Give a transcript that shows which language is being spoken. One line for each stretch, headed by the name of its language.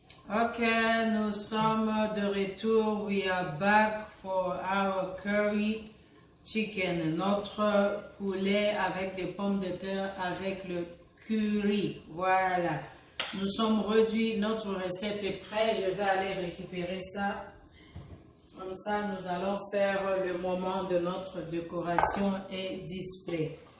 French: Ok, nous sommes de retour.
English: We are back for our curry chicken.
French: Notre poulet avec des pommes de terre avec le curry. Voilà. Nous sommes réduits. Notre recette est prête. Je vais aller récupérer ça. Comme ça, nous allons faire le moment de notre décoration et display.